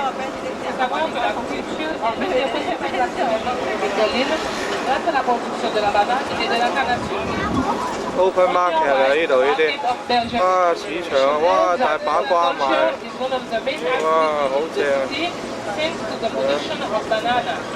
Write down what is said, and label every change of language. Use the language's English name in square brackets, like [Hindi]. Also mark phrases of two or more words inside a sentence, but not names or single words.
[French] Il faut savoir que l'agriculture est l'une des principales activités de l'île grâce à la production de la banane et de la canne à sucre. [English] Open market [Cantonese] 啊呢度呢啲，哇市場哇大把瓜賣，哇好正。 [English] Thanks to the production of banana.